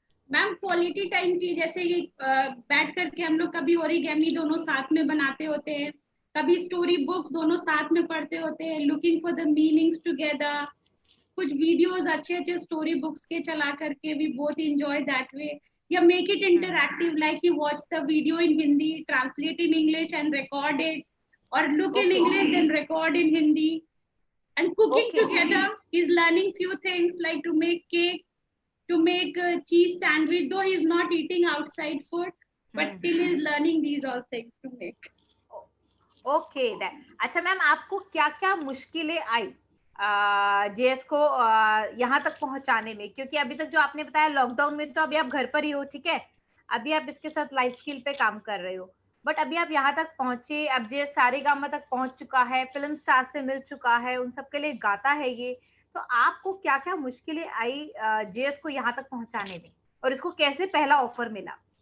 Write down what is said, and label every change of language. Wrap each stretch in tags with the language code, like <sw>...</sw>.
<hi>Ma'am quality time की जैसे ये बैठ करके हम लोग कभी ओरिगेमी दोनों साथ में बनाते होते हैं, कभी स्टोरी बुक्स दोनों साथ में पढ़ते होते हैं,</hi> <en>Looking for the meanings together.</en> <hi>कुछ वीडियोस अच्छे अच्छे स्टोरी बुक्स के चला करके</hi> <en>We both enjoy that way, या make it interactive like you watch the video in Hindi, translate in English and record it, और look in English then record in Hindi, and cooking together. He's learning few things like to make cake, to make cheese sandwich, though he's not eating outside food, but still he's learning these all things to make.</en> <hi>Okay अच्छा ma'am, आपको क्या क्या मुश्किलें आई JS को यहाँ तक पहुंचाने में? क्योंकि अभी तक जो आपने बताया लॉकडाउन में, तो अभी आप घर पर ही हो, ठीक है? अभी आप इसके साथ लाइफ स्किल पे काम कर रहे हो, बट अभी आप यहाँ तक पहुंचे, अब जेएस सारेगामा तक पहुंच चुका है, फिल्म स्टार से मिल चुका है, उन सबके लिए गाता है ये, तो आपको क्या क्या मुश्किलें आई जेएस को यहाँ तक पहुंचाने में, और इसको कैसे पहला ऑफर मिला?</hi>